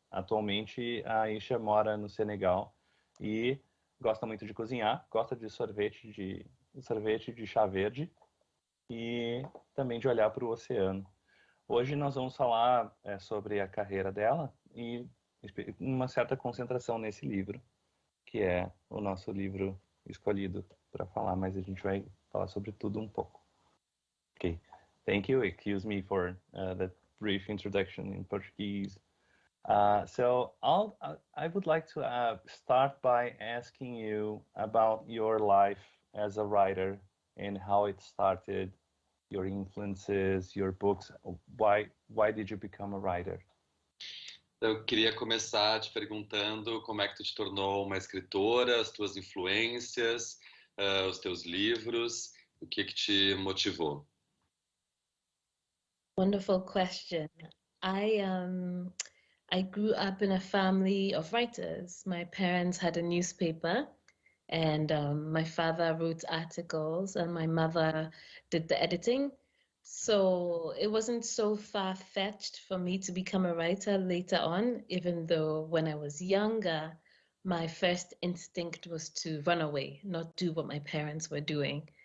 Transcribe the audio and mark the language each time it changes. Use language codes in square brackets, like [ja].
[pt] Atualmente, a Ayesha mora no Senegal e gosta muito de cozinhar, gosta de sorvete de chá verde e também de olhar para o oceano. Hoje nós vamos falar sobre a carreira dela e uma certa concentração nesse livro, que é o nosso livro escolhido para falar, mas a gente vai falar sobre tudo um pouco. [en] Ok, thank you. Excuse me for that brief introduction in Portuguese. So I would like to start by asking you about your life as a writer and how it started, your influences, your books. Why did you become a writer? [pt] Eu queria começar te perguntando como é que tu te tornou uma escritora, as tuas influências, os teus livros, o que te motivou? [en] Wonderful question. I grew up in a family of writers. My parents had a newspaper, and my father wrote articles, and my mother did the editing. So it wasn't so far-fetched for me to become a writer later on, even though when I was younger, my first instinct was to run away, not do what my parents were doing.